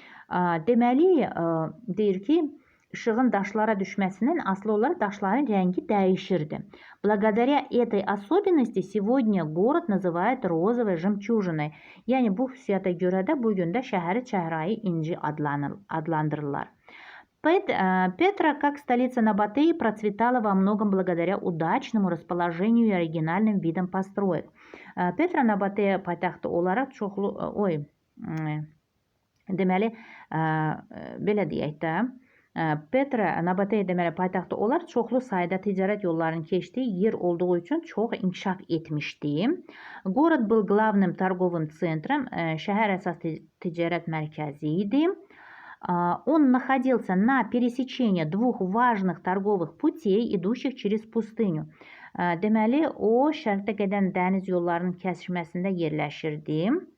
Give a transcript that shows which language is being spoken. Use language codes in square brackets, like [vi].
[az] Deməli, deyir ki, işığın daşlara düşməsindən asılı olaraq daşların rəngi dəyişirdi. [ru] Благодаря этой особенности сегодня город называют розовой жемчужиной. [az] Yəni, bu xüsusiyyətə görə də bugün də şəhəri çəhrayı inci adlandırırlar. [ru] Петра, как столица Набатеи, процветала во многом благодаря удачному расположению и оригинальным видам построек. [az] Petra Nabateya paytaxtı olaraq çoxlu, deməli, belə deyək də, Petra Nabateya deməli paytaxtı olaraq çoxlu sayda ticarət yollarının keçdiyi yer olduğu üçün çox inkişaf etmişdi. [ru] Город был главным торговым центром, [az] şəhər əsas ticarət mərkəzi idi. [ru] Он находился на пересечении двух важных торговых путей, идущих через пустыню. [az] Deməli, o şərqdə gedən dəniz yollarının kəsişməsində yerləşirdi.